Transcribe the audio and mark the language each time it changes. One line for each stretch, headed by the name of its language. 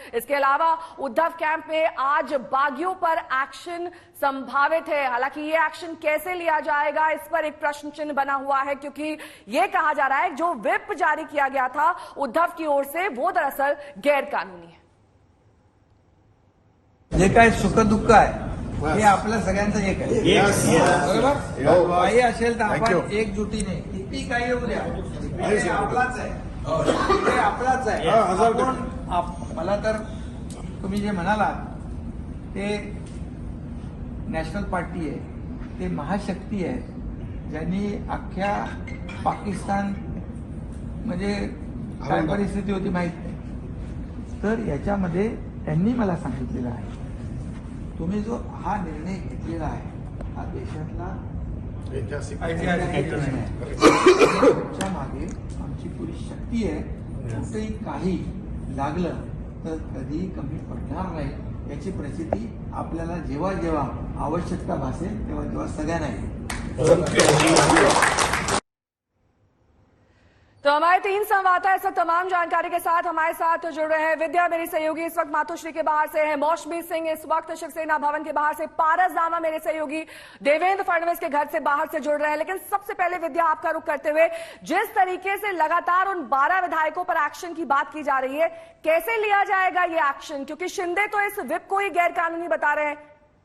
Hindi: इसके अलावा उद्धव कैंप में आज बागियों पर एक्शन संभावित है। हालांकि ये एक्शन कैसे लिया जाएगा, इस पर एक प्रश्न चिन्ह बना हुआ है, क्योंकि ये कहा जा रहा है जो व्हिप जारी किया गया था उद्धव की ओर से वो दरअसल गैर कानूनी है।
Marathi: जे काय सुख दुःख आहे हे आपल्या सगळ्यांचं एक आहे, बरोबर? काही असेल तर आपण एकजुटीने, किती काही येऊ द्या, विषय आपलाच आहे, विषय आपलाच आहे। मला तर तुम्ही जे म्हणालात ते नॅशनल पार्टी आहे, ते महाशक्ती आहे, ज्यांनी अख्ख्या पाकिस्तान म्हणजे काय परिस्थिती होती माहित नाही, तर याच्यामध्ये त्यांनी मला सांगितलेलं आहे तुम्ही जो हा निर्णय घेतलेला आहे हा देशातला ऐतिहासिक निर्णय आहे, तुमच्या मागे आमची पुरी शक्ती आहे, कुठेही काही लागलं तर कधीही कमी पडणार नाही, याची प्रचिती आपल्याला जेव्हा जेव्हा आवश्यकता भासेल तेव्हा तेव्हा सगळ्यांना येईल।
Hindi: तो हमारे 3 संवाददाता इस वक्त तमाम जानकारी के साथ हमारे साथ जुड़ रहे हैं। विद्या मेरी सहयोगी इस वक्त मातोश्री के बाहर से है, मौसमी सिंह इस वक्त शिवसेना भवन के बाहर से, पारस दामा मेरे सहयोगी देवेंद्र फडणवीस के घर से बाहर से जुड़ रहे हैं। लेकिन सबसे पहले विद्या, आपका रुख करते हुए, जिस तरीके से लगातार उन 12 विधायकों पर एक्शन की बात की जा रही है, कैसे लिया जाएगा ये एक्शन, क्योंकि शिंदे तो इस व्हिप को ही गैर कानूनी बता रहे हैं।